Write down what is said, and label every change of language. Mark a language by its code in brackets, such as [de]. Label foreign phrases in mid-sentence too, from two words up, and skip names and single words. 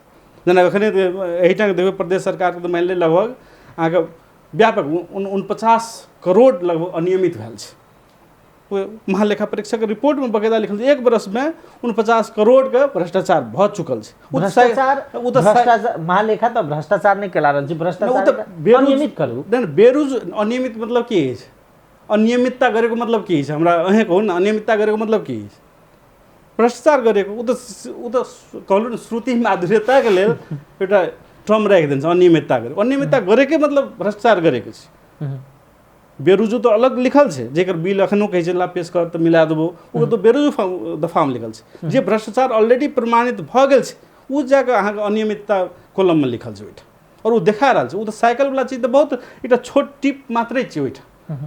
[mai] जेना अखने एहिठाम देखबै प्रदेश सरकार के तो मान ले लगभग अहाँके व्यापक 49 करोड़ लगभग अनियमित भेल छै। महालेखा परीक्षक रिपोर्ट में बकायदा लिखल छै 1 वर्ष में 49 करोड़ के भ्रष्टाचार भ चुकल छै। भ्रष्टाचार महालेखा तो भ्रष्टाचार नहीं केला रहल छै, भ्रष्टाचार अनियमित करू। अनियमित मतलब की है? [ne] अनियमितता गरेको [mai] मतलब की है? हमरा अहें कहू न, [ne] अनियमितता गरेको [mai] मतलब की है? [ne] भ्रष्टाचार गरेको [mai] उ त कहलु न श्रुति माधुर्यता के लेल [ne] एउटा टर्म राखि देन्छ अनियमितता गरेको। अनियमितता गरेकै [mai] मतलब [ne] भ्रष्टाचार गरेको [mai] छै। बेरुजु तो अलग लिखल छै, जेकर बिल अखनो कहै छै ला पेश कर तऽ मिला देबो, ओ तो बेरुजु दफा में लिखल छै। जे भ्रष्टाचार ऑलरेडी प्रमाणित भ गेल छै उ जाके अहाँके अनियमितता कॉलम में लिखल छै ओहिठाम और उ देखा रहल छै। उ तऽ साइकिल वाला चीज तऽ बहुत एकटा छोट टिप मात्रे छै ओहिठाम।